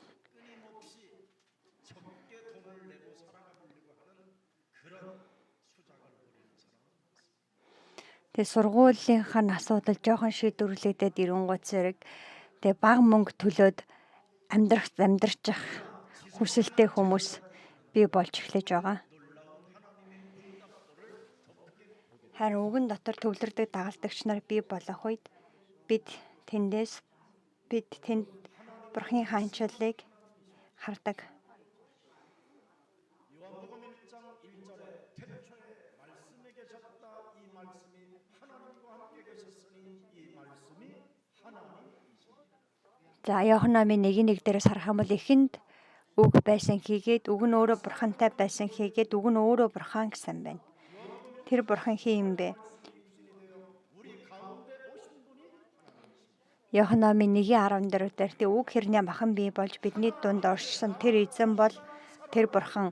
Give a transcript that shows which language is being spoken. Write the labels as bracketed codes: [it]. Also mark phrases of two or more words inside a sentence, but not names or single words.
[mn] Тэгээ сургуулийнхаа асуудал жоохон шийдвэрлэгдээд ирэнгуут зэрэг тэгээ бага мөнгө төлөөд амьдрах хүсэлтэй хүмүүс бий болж эхлэж байгаа. Харин үгэн дотор төвлөрдөг дагалдагч нар бий болох үед бид тэнд Бурхны хаанчлалыг хардаг. [ko] 요한복음 1장 1절에 태초에 말씀에 계셨다. 이 말씀이 하나님과 함께 계셨으니 이 말씀이 하나님이십니다. [mn] За Иохан номын 1:1 дээрээс харах юм бол эхэнд үг байсан хийгээд үг нь өөрөө бурхантай байсан хийгээд үг нь өөрөө бурхан гэсэн байна. Тэр бурхан хин юм бэ? Иохан номын 1:14 дээр тэр үг хэрнээ махан бий болж бидний дунд оршсон тэр эзэн бол тэр бурхан.